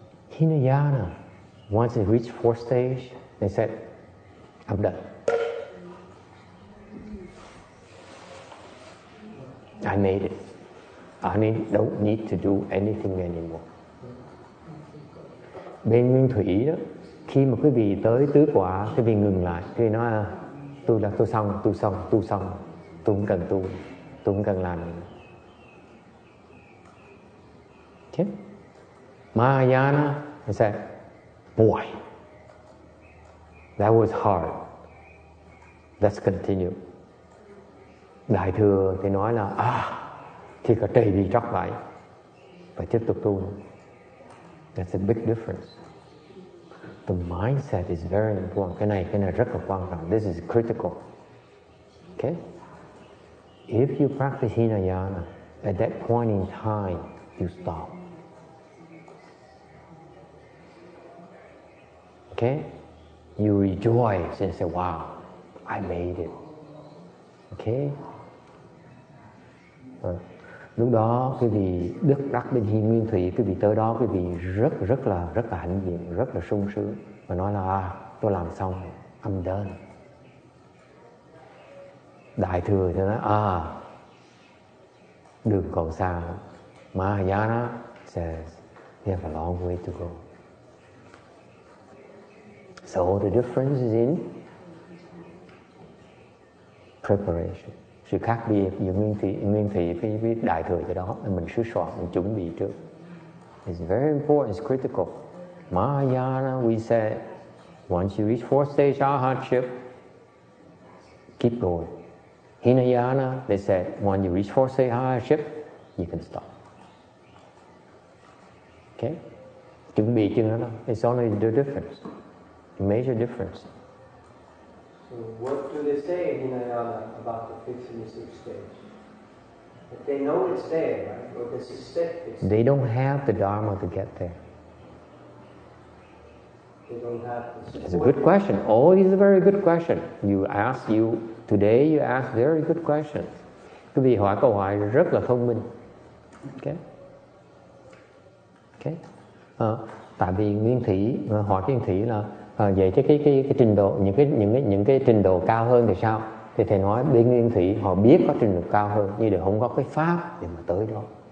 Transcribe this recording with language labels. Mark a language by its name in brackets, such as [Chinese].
[English] Hinayana, once they reached 4th stage, they said, I'm done. I made it. I don't need to do anything anymore. [Vietnamese] Bên nguyên thủy đó, khi mà quý vị tới tứ quả, quý vị ngừng lại, quý vị nói tôi xong, tôi không cần tu, tôi không cần làm gì. [English] Okay? Mahayana, I said, boy, that was hard. Let's continue. [Vietnamese] Đại thừa thì nói là thì cả trời bị tróc lại, phải tiếp tục tu. [English] That's a big difference. The mindset is very important. [Vietnamese] Cái này rất là quan trọng. [English] This is critical. Okay? If you practice Hinayana, at that point in time, you stop. Okay? You rejoice and say, wow, I made it. Okay? [Vietnamese] Lúc đó quý vị đức đắc bên Hi Nguyên Thủy, quý vị tới đó quý vị rất là hãnh diện, rất là sung sướng và nói là tôi làm xong, [English] I'm done. [Vietnamese] Đại thừa thì nói đường còn xa. [English] Mahayana says you have a long way to go. So the difference is in preparation. [Vietnamese] Sự khác biệt giữa nguyên thủy với đại thừa cái đó là mình sửa soạn, mình chuẩn bị trước. [English] It's very important, it's critical. Mahayana, we say, once you reach 4th stage arhatship, keep going. Hinayana, they said, when you reach fourth stage hiership, you can stop. Okay? [Vietnamese] Chuẩn bị chừng đó đâu. [English] It's only the difference, the major difference. So what do they say in Hinayana about the fifth and the sixth stage? If they know it's there, right? Or they suspect it's They don't have the Dharma to get there. they don't have the It's a good question. Oh, it's a very good question. Today you ask very good questions. [Vietnamese] Quý vị hỏi câu hỏi rất là thông minh. Okay. Okay. Tại vì Nguyên Thủy hỏi Nguyên Thủy là vậy chứ cái trình độ những cái trình độ cao hơn thì sao? Thì thầy nói bên Nguyên Thủy họ biết có trình độ cao hơn, nhưng đều không có cái pháp để mà tới đó.